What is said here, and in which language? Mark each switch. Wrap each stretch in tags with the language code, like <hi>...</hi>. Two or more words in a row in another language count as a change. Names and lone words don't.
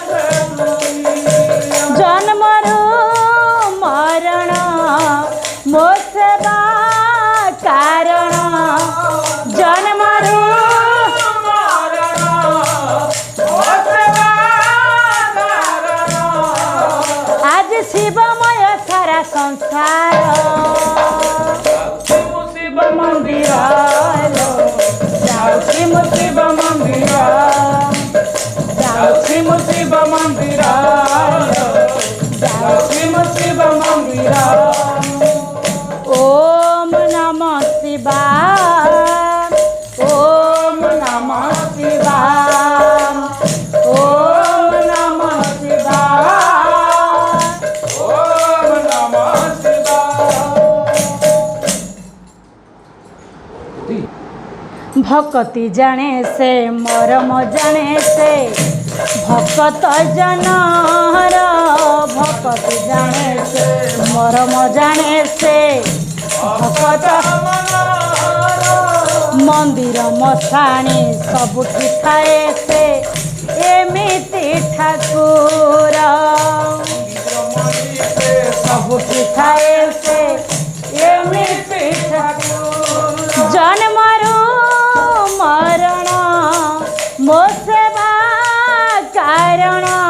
<or>ଜନ୍ମରୁ ମରଣ ମୋ ସେବା କାରଣ ଜନ୍ମରୁ ମରଣ ମୋ ସେବା କାରଣ ଆଜି ଶିବମୟ ସାରା ସଂସାର ଶିବ ମନ୍ଦିର ଯାଉଛି ମୁଁ ଶିବ ମନ୍ଦିର ଯାଉଛି ମୁଁ ଶିବ ମନ୍ଦିର ଯାଉଛି ମୁଁ ଶିବ ମନ୍ଦିର</or> <sa>ओम नमः शिवाय ओम नमः शिवाय ओम नमः शिवाय ओम नमः शिवाय</sa> <or>ଭକ୍ତି ଜାଣେ ସେ ମରମ ଜାଣେ ସେ ଭକ୍ତ ଜନର ଭକ୍ତି ଜାଣେ ସେ ମରମ ଜାଣେ ସେ ଭକ୍ତ ମନ୍ଦିର ମଶାଣି ସବୁଠି ଥାଏ ସେ ଏମିତି ଠାକୁର ସବୁଠି ଥାଏ ସେ ଏମିତି ଠାକୁର ଜନ୍ମରୁ ମରଣ ମୋ ସେବା କାରଣ</or>